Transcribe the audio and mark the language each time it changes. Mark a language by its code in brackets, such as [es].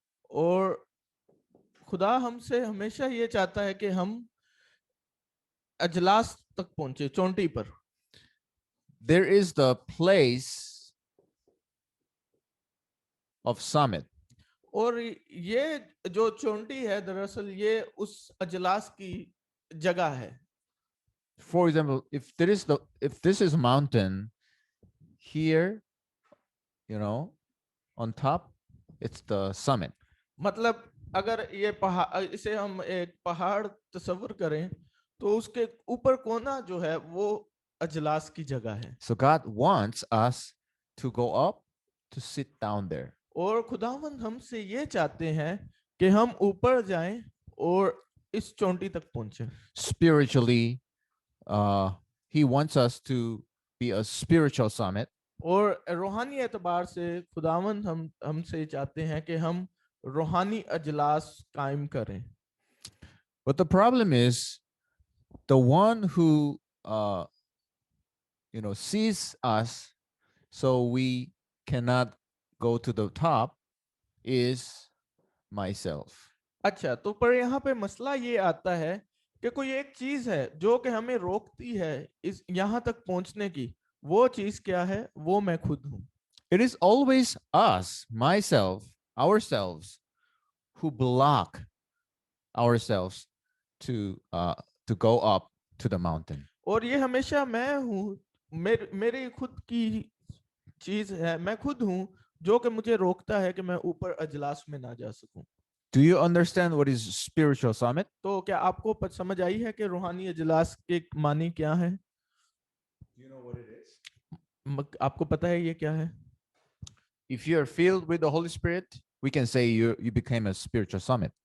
[hi] और खुदा हमसे हमेशा ये चाहता है कि हम अजलास तक पहुंचे, चोंटी पर। [en] There is the place of summit. [hi] और ये जो चोंटी है दरअसल ये उस अजलास की जगह है। [en] For example, if this is a mountain here, on top, it's the summit. [hi] मतलब अगर ये पहाड़, इसे हम एक पहाड़ तस्वर करें तो उसके ऊपर कोना जो है वो अजलास की जगह है। [en] So God wants us to go up to sit down there. [hi] और खुदावंद हमसे ये चाहते हैं कि हम ऊपर जाएं और इस चोंटी तक पहुंचे। [en] Spiritually, He wants us to be a spiritual summit. [hi] और रूहानी एतबार से खुदावंद हमसे चाहते हैं कि हम रूहानी अजलास कायम करें। [en] But the problem is, the one who sees us, so we cannot go to the top, is myself. [hi] अच्छा, तो पर यहाँ पे मसला ये आता है कि कोई एक चीज है जो कि हमें रोकती है इस यहाँ तक पहुंचने की। वो चीज क्या है? वो मैं खुद हूं। [en] It is always us, myself, ourselves, who block ourselves to go up to the mountain. [hi] और ये हमेशा मैं हूँ, मेरी खुद की चीज है, मैं खुद हूँ जो कि मुझे रोकता है कि मैं ऊपर अजलास में ना जा सकूं। [en] Do you understand what is spiritual summit? [hi] तो क्या आपको समझ आई है कि रूहानी अजलास के मानी क्या है? [en] Do you know what it is? [hi] आपको पता है ये क्या है? [en] If you are filled with the Holy Spirit, we can say you became a spiritual summit.